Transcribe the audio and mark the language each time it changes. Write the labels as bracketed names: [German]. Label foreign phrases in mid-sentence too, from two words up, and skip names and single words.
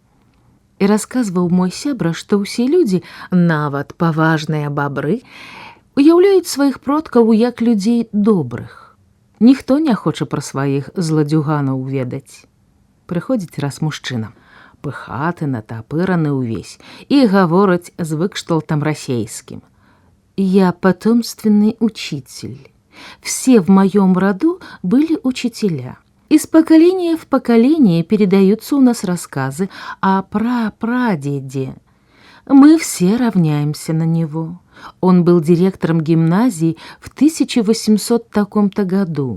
[Belarusian] І расказваў мой сябра, што ўсе людзі, нават паважныя бабры, уяўляюць сваіх продкаў як людзей добрых. Ніхто не хоча пра сваіх зладзюганаў ведаць. Прыходзіць раз мужчына, пыхаты, натапыраны ўвесь, і гавораць з выкшталтам расейскім. [Russian] «Я потомственный учитель. Все в моем роду были учителя. Из поколения в поколение передаются у нас рассказы о прапрадеде. Мы все равняемся на него. Он был директором гимназии в 1800 таком-то году.